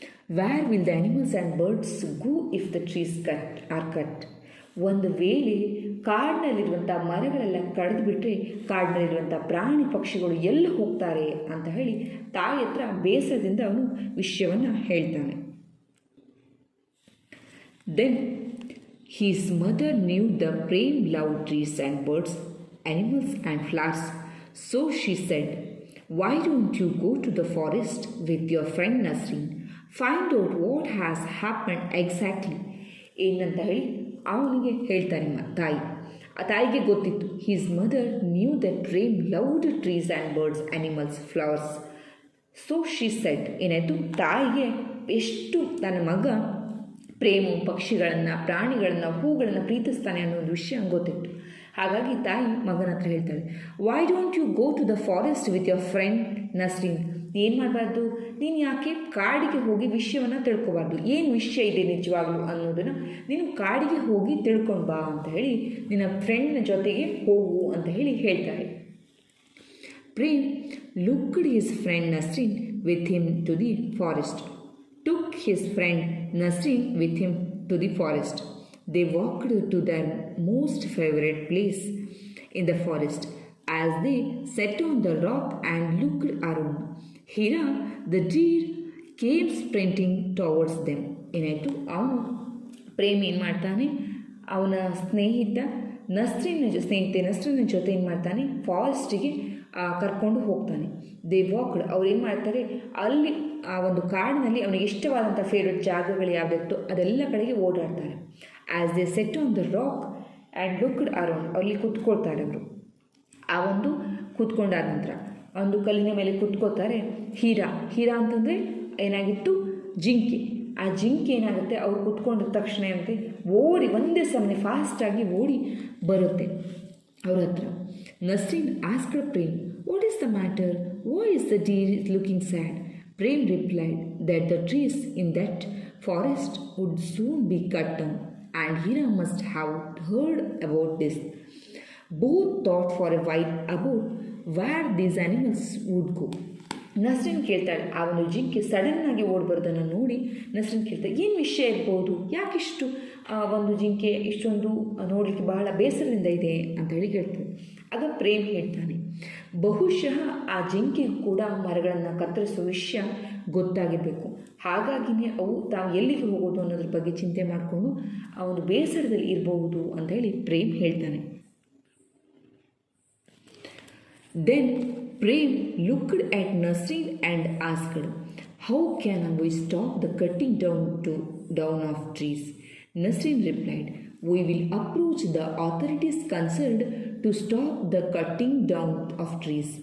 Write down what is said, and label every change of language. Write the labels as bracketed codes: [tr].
[en] "Where will the animals and birds go if the trees are cut?" [kn] ಒಂದು ವೇಳೆ ಕಾಡಿನಲ್ಲಿರುವಂಥ ಮರಗಳೆಲ್ಲ ಕಡಿದು ಬಿಟ್ಟರೆ ಕಾಡಿನಲ್ಲಿರುವಂಥ ಪ್ರಾಣಿ ಪಕ್ಷಿಗಳು ಎಲ್ಲಿ ಹೋಗ್ತಾರೆ ಅಂತ ಹೇಳಿ ತಾಯಿ ಹತ್ರ ಬೇಸರದಿಂದ ಅವನು ವಿಷಯವನ್ನು ಹೇಳ್ತಾನೆ. [en] Then his mother knew the Prem loved trees and birds, animals and flowers. So she said, "Why don't you go to the forest with your friend Nasreen? Find out what has happened exactly." [kn] ಏನಂತ ಹೇಳಿ ಅವನಿಗೆ ಹೇಳ್ತಾನೆ ತಾಯಿ. ಆ ತಾಯಿಗೆ ಗೊತ್ತಿತ್ತು, [en] His mother knew that Prem loved trees and birds, animals, flowers. So she said, [kn] ಏನಾಯಿತು, ತಾಯಿಗೆ ಎಷ್ಟು ತನ್ನ ಮಗ ಪ್ರೇಮು ಪಕ್ಷಿಗಳನ್ನು, ಪ್ರಾಣಿಗಳನ್ನು, ಹೂಗಳನ್ನು ಪ್ರೀತಿಸ್ತಾನೆ ಅನ್ನೋ ಒಂದು ವಿಷಯ ಗೊತ್ತಿತ್ತು. ಹಾಗಾಗಿ ತಾಯಿ ಮಗನ ಹತ್ರ ಹೇಳ್ತಾಳೆ, [en] "Why don't you go to the forest with your friend Nasreen?" [kn] ಏನು ಮಾಡಬಾರ್ದು, ನೀನು ಯಾಕೆ ಕಾಡಿಗೆ ಹೋಗಿ ವಿಷಯವನ್ನು ತಿಳ್ಕೊಬಾರ್ದು, ಏನು ವಿಷಯ ಇದೆ ನಿಜವಾಗ್ಲೂ ಅನ್ನೋದನ್ನು ನೀನು ಕಾಡಿಗೆ ಹೋಗಿ ತಿಳ್ಕೊಂಡು ಬಾ ಅಂತ ಹೇಳಿ ನಿನ್ನ ಫ್ರೆಂಡ್ನ ಜೊತೆಗೆ ಹೋಗು ಅಂತ ಹೇಳಿ ಹೇಳ್ತಾರೆ. [en] Prem looked his friend Nasreen with him to the forest. Took his friend Nasreen with him to the forest. They walked to their most favorite place in the forest. As they sat on the rock and looked around, Hira, the deer, came sprinting towards them. [kn] ಏನಾಯಿತು, ಅವನು ಪ್ರೇಮ್ ಏನು ಮಾಡ್ತಾನೆ, ಅವನ ನಸ್ರೀನ ಜೊತೆ ಏನು ಮಾಡ್ತಾನೆ, ಫಾರೆಸ್ಟಿಗೆ ಕರ್ಕೊಂಡು ಹೋಗ್ತಾನೆ. [en] they walked, [kn] ಅವ್ರು ಏನು ಮಾಡ್ತಾರೆ, ಅಲ್ಲಿ ಆ ಒಂದು ಕಾಡಿನಲ್ಲಿ ಅವನಿಗೆ ಇಷ್ಟವಾದಂಥ ಫೇವ್ರೆಟ್ ಜಾಗಗಳು ಯಾವುದಿತ್ತು ಅದೆಲ್ಲ ಕಡೆಗೆ ಓಡಾಡ್ತಾರೆ. [en] as they sat on the rock and looked around, [kn] ಅಲ್ಲಿ ಕೂತ್ಕೊಳ್ತಾರೆ ಅವರು. ಆ ಒಂದು ಕೂತ್ಕೊಂಡಾದ ನಂತರ ಒಂದು ಕಲ್ಲಿನ ಮೇಲೆ ಕೂತ್ಕೋತಾರೆ. ಹೀರಾ ಅಂತಂದರೆ ಏನಾಗಿತ್ತು, ಜಿಂಕೆ. ಆ ಜಿಂಕೆ ಏನಾಗುತ್ತೆ, ಅವ್ರು ಕೂತ್ಕೊಂಡಿದ ತಕ್ಷಣ ಏನಂತೆ ಓಡಿ ಒಂದೇ ಸಮನೆ ಫಾಸ್ಟಾಗಿ ಓಡಿ ಬರುತ್ತೆ ಅವ್ರ ಹತ್ರ. [en] Nasreen asked Prem, "what is the matter? Why is the deer looking sad?" Prem replied that the trees in that forest would soon be cut down, and Hira must have heard about this. Both thought for a while about where these animals would go. [kn] Nasrin ಕೇಳ್ತಾಳೆ. ಆ ಒಂದು ಜಿಂಕೆ ಸಡನ್ನಾಗಿ ಓಡ್ಬರೋದನ್ನು ನೋಡಿ ನಸ್ರಿನ್ ಕೇಳ್ತಾಳೆ, ಏನು ವಿಷಯ ಇರ್ಬೋದು, ಯಾಕಿಷ್ಟು ಒಂದು ಜಿಂಕೆ ಇಷ್ಟೊಂದು ನೋಡಲಿಕ್ಕೆ ಬಹಳ ಬೇಸರದಿಂದ ಇದೆ ಅಂತ ಹೇಳಿ ಕೇಳ್ತಾನೆ. ಆಗ ಪ್ರೇಮ್ ಹೇಳ್ತಾನೆ, ಬಹುಶಃ ಆ ಜಿಂಕೆಗೂ ಕೂಡ ಮರಗಳನ್ನು ಕತ್ತರಿಸುವ ವಿಷಯ ಗೊತ್ತಾಗಿರಬೇಕು, ಹಾಗಾಗಿನೇ ಅವು ತಾವು ಎಲ್ಲಿಗೆ ಹೋಗೋದು ಅನ್ನೋದ್ರ ಬಗ್ಗೆ ಚಿಂತೆ ಮಾಡಿಕೊಂಡು ಆ ಒಂದು ಬೇಸರದಲ್ಲಿ ಇರಬಹುದು ಅಂತ ಹೇಳಿ ಪ್ರೇಮ್ ಹೇಳ್ತಾನೆ. [en] Then Prem looked at Nasreen and asked, "How can we stop the cutting down of trees?" Nasreen replied, "We will approach the authorities concerned to stop the cutting down of trees."